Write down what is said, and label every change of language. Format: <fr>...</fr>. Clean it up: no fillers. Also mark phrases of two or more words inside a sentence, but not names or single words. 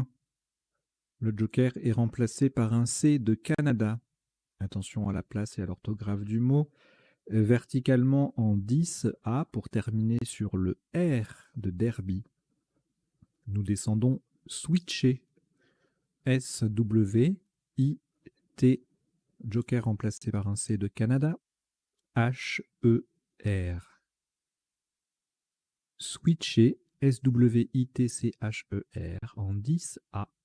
<fr>Le joker est remplacé par un C de Canada. Attention à la place et à l'orthographe du mot. Verticalement en 10A pour terminer sur le R de Derby. Nous descendons switcher. S-W-I-T. Joker remplacé par un C de Canada. H-E-R. Switcher. S-W-I-T-C-H-E-R en 10A.</fr>